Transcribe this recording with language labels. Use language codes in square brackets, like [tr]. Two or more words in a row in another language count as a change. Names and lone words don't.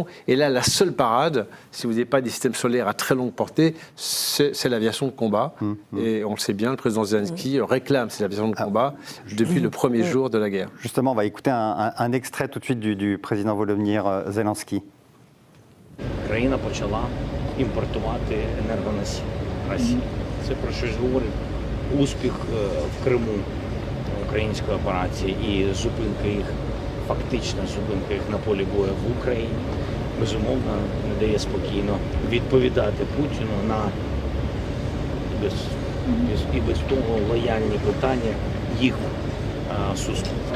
[fr] Et là, la seule parade, si vous n'avez pas des systèmes solaires à très longue portée, c'est l'aviation de combat. Et on le sait bien, le président Zelensky réclame cette aviation de combat depuis le premier jour de la guerre. Justement, on va écouter un extrait tout de suite du président Volodymyr Zelensky. [uk] Країна почала імпортувати енергоносії Росії. Це про щось говорить. Успіх в Криму української операції і зупинка їх, фактична зупинка їх на полі бою в Україні, безумовно, не дає спокійно відповідати Путіну на без того лояльні питання їх суспільства.